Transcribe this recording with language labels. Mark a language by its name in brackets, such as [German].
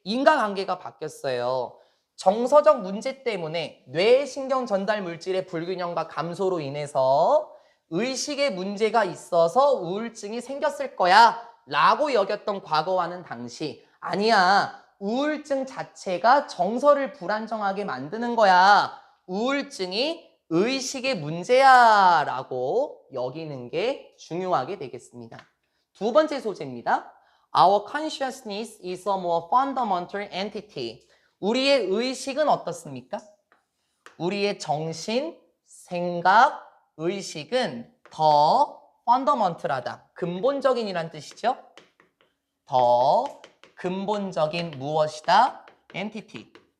[Korean] 인과관계가 바뀌었어요. 정서적 문제 때문에 뇌신경 전달 물질의 불균형과 감소로 인해서 의식에 문제가 있어서 우울증이 생겼을 거야 라고 여겼던 과거와는 당시 아니야. 우울증 자체가 정서를 불안정하게 만드는 거야. 우울증이 의식의 문제야 라고 여기는 게 중요하게 되겠습니다. 두 번째 소재입니다. [English] Our consciousness is a more fundamental entity. [Korean] 우리의 의식은 어떻습니까? 우리의 정신, 생각, 의식은 더 fundamental하다. 근본적인이란 뜻이죠. 더 근본적인 무엇이다? entity.